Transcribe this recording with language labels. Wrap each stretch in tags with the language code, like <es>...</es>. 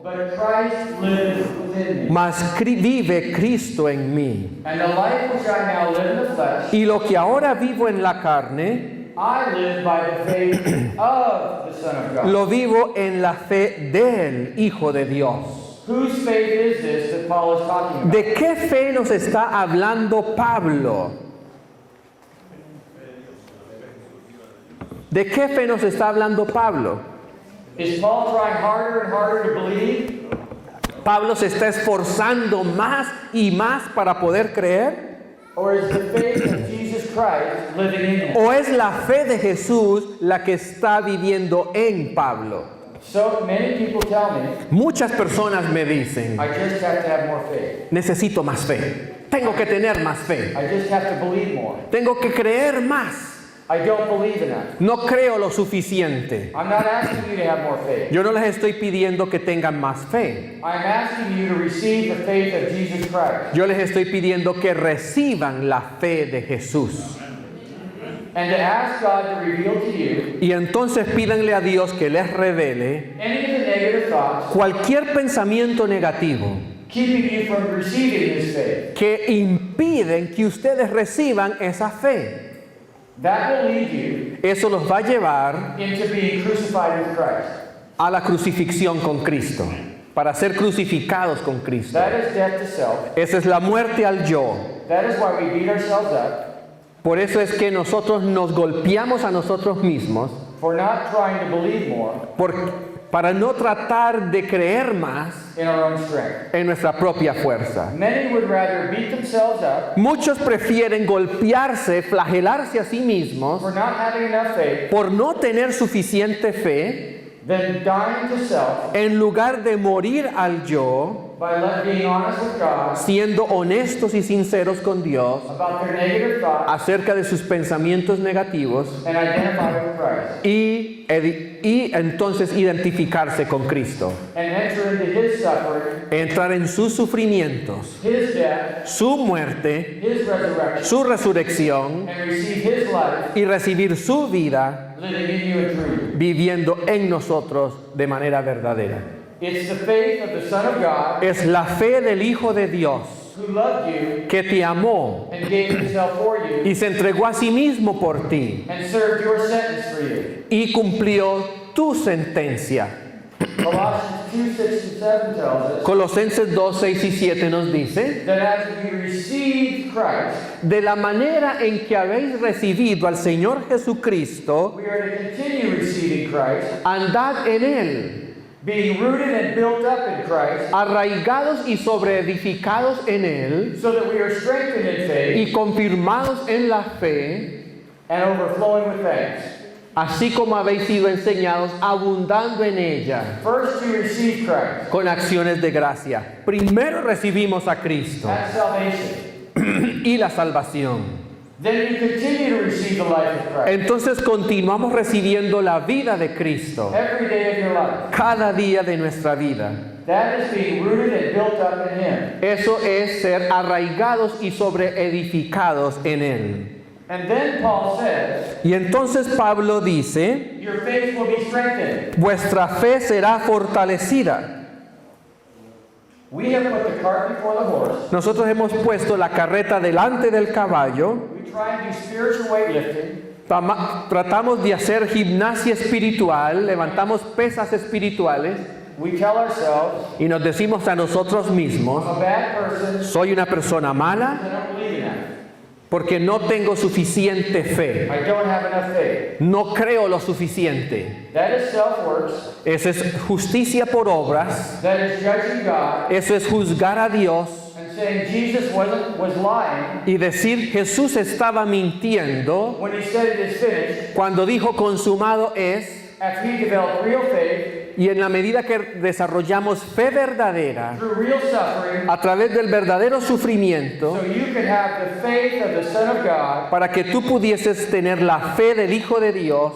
<en>I, but Christ lives within me.</en> <es>mas vive Cristo en mí.</es> <en>And the life which I now live in the flesh,</en> <es>Y lo que ahora vivo en la carne,</es> <en>I live by the faith of the Son of God.</en> <es>lo vivo en la fe del Hijo de Dios.</es> <en>Whose faith is this that Paul is talking about?</en> <es>¿De qué fe nos está hablando Pablo? ¿De qué fe nos está hablando Pablo?</es> <en>Is Paul trying harder and harder to believe?</en> <es>¿Pablo se está esforzando más y más para poder creer?</es> <en>Or is the faith of Jesus Christ living in him?</en> <es>¿O es la fe de Jesús la que está viviendo en Pablo?</es> <en>So many people tell me,</en> <es>Muchas personas me dicen,</es> <en>I just have to have more faith.</en> <es>necesito más fe, tengo que tener más fe,</es> <en>I just have to believe more.</en> <es>tengo que creer más.</es> <en>I don't believe enough.</en> <es>No creo lo suficiente.</es> <en>I'm not asking you to have more faith.</en> <es>Yo no les estoy pidiendo que tengan más fe.</es> <en>I'm asking you to receive the faith of Jesus Christ</en> <es>Yo les estoy pidiendo que reciban la fe de Jesús.</es> <en>and to ask God to reveal to you</en> <es>Y entonces pídanle a Dios que les revele</es> <en>any of the negative thoughts</en> <es>cualquier pensamiento negativo</es> <en>keeping you from receiving this faith.</en> <es>que impiden que ustedes reciban esa fe.</es> <en>That will lead you</en> <es>Eso los va a llevar</es> <en>into being crucified with Christ.</en> <es>a la crucifixión con Cristo, para ser crucificados con Cristo.</es> <en>That is death to self.</en> <es>Esa es la muerte al yo.</es> <en>That is why we beat ourselves up</en> <es>Por eso es que nosotros nos golpeamos a nosotros mismos</es> <en>for not trying to believe more</en> <es>para no tratar de creer más</es> <en>in our own strength.</en> <es>en nuestra propia fuerza.</es> <en>Many would rather beat themselves up</en> <es>Muchos prefieren golpearse, flagelarse a sí mismos</es> <en>for not having enough faith</en> <es>por no tener suficiente fe</es> <en>than dying to self</en> <es>en lugar de morir al yo,</es> <en>by being honest with God</en> <es>siendo honestos y sinceros con Dios</es> <en>about their negative thoughts</en> <es>acerca de sus pensamientos negativos</es> <en>and identify with Christ</en> <es>y entonces identificarse con Cristo,</es> <en>and enter into His suffering,</en> <es>entrar en sus sufrimientos,</es> <en>His death,</en> <es>su muerte,</es> <en>His resurrection,</en> <es>su resurrección</es> <en>and receive His life</en> <es>y recibir su vida</es> <en>living in you and through you.</en> <es>viviendo en nosotros de manera verdadera.</es> <en>It's the faith of the Son of God</en> <es>Es la fe del Hijo de Dios</es> <en>who loved you</en> <es>que te amó</es> <en>and gave Himself for you</en> <es>y se entregó a sí mismo por ti</es> <en>and served your sentence for you.</en> <es>y cumplió tu sentencia.</es> <en>Colossians 2, 6 and 7 tells us</en> <es>Colosenses 2, 6 y 7 nos dice,</es> <en>that as we received Christ,</en> <es>de la manera en que habéis recibido al Señor Jesucristo,</es> <en>we are to continue receiving Christ,</en> <es>andad en Él,</es> <en>being rooted and built up in Christ,</en> <es>arraigados y sobreedificados en Él</es> <en>so that we are strengthened in faith</en> <es>y confirmados en la fe,</es> <en>and overflowing with thanks.</en> <es>así como habéis sido enseñados, abundando en ella,</es> <en>First, you receive Christ.</en> <es>con acciones de gracia. Primero recibimos a Cristo</es> <en>That's salvation.</en> <es>y la salvación.</es> <en>Then you continue to receive the life of Christ</en> <es>Entonces continuamos recibiendo la vida de Cristo</es> <en>every day of your life.</en> <es>cada día de nuestra vida.</es> <en>That is being rooted and built up in Him.</en> <es>Eso es ser arraigados y sobreedificados en Él.</es> <en>And then Paul says,</en> <es>Y entonces Pablo dice,</es> <en>your faith will be strengthened.</en> <es>vuestra fe será fortalecida.</es> <en>We have put the cart before the horse.</en> <es>Nosotros hemos puesto la carreta delante del caballo,</es> <en>We try and do spiritual weightlifting.</en> <es>tratamos de hacer gimnasia espiritual, levantamos pesas espirituales</es> <en>We tell ourselves,</en> <es>y nos decimos a nosotros mismos,</es> <en>I'm a bad person,</en> <es>soy una persona mala</es> <en>I don't believe enough.</en> <es>porque no tengo suficiente fe,</es> <en>I don't have enough faith.</en> <es>no creo lo suficiente.</es> <en>That is self-works.</en> <es>Eso es justicia por obras,</es> <en>That is judging God</en> <es>eso es juzgar a Dios</es> <en>and saying Jesus was lying</en> <es>y decir Jesús estaba mintiendo</es> <en>when He said it is finished.</en> <es>cuando dijo consumado es,</es> <en>After He developed real faith</en> <es>y en la medida que desarrollamos fe verdadera</es> <en>through real suffering,</en> <es>a través del verdadero sufrimiento,</es> <en>so you can have the faith of the Son of God</en> <es>para que tú pudieses tener la fe del Hijo de Dios</es>